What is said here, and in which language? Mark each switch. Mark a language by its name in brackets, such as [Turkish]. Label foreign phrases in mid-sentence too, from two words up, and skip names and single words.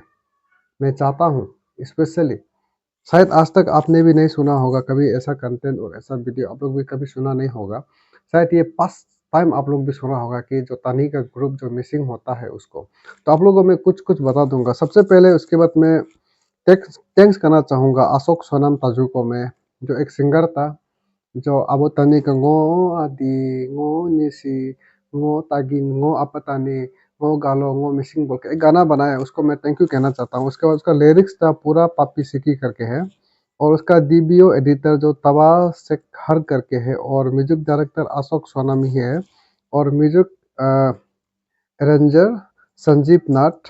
[Hindi] मैं चाहता हूँ स्पेशली, शायद आज तक आपने भी नहीं सुना होगा कभी ऐसा कंटेंट और ऐसा वीडियो, आप लोग भी कभी सुना नहीं होगा। शायद ये [English] first time [Hindi] आप लोग भी सुना होगा कि जो तानी का ग्रुप जो मिसिंग होता है उसको। तो आप लोगों को मैं कुछ-कुछ बता दूँगा। सबसे पहले उसके बाद मैं [English] thanks thanks [Hindi] करना चाहूँगा अशोक सोनम ताजू को मैं, जो एक सिंगर था, जो [Adi] "Abo tani ka ngo adi, ngo nisi, ngo tagin, ngo apa tani, ngo galo, ngo मिसिंग" [Hindi] बोल के एक गाना बनाया है, उसको मैं [English] thank you [Hindi] कहना चाहता हूँ। उसके बाद उसका लिरिक्स था पूरा पापी सिकी करके है और उसका डीबीओ एडिटर जो तवा शेखर करके है और [English] music director [Hindi] अशोक सोनम ही है और [English] music arranger [Hindi] संजीव नाथ।